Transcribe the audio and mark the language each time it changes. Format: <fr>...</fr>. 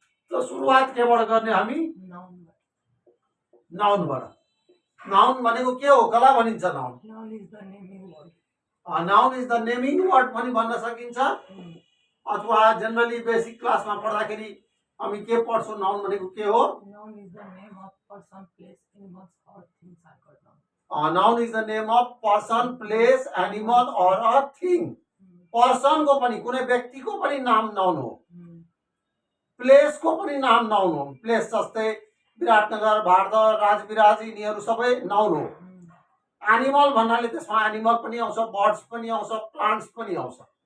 <ne>त सुरुवात केबाट गर्ने हामी?</ne> <en>Noun.</en> <ne>नाउनबाट। नाउन भनेको के हो? कला भनिन्छ noun.</ne> <en>Noun is the naming word. Noun is the naming word</en> <ne>पनि भन्न सकिन्छ, अथवा जेनरली बेसिक क्लासमा पढ्दाखेरि हामी के पढ्छौँ? नाउन भनेको के हो?</ne> <en>Noun is the name of person, place, animals, or things are called noun. Noun is the name of person, place, animal or a thing.</en> <ne>पर्सनको पनि, कुनै व्यक्तिको पनि नाम नाउन हो। प्लेसको पनि नाम नाउन हो। प्लेस जस्तै विराटनगर, भारत, राजविराज यिनीहरू सबै नाउन हो। एनिमल भन्नाले त्यसमा एनिमल पनि आउँछ, बर्ड्स पनि आउँछ, प्लान्ट्स पनि आउँछ।</ne>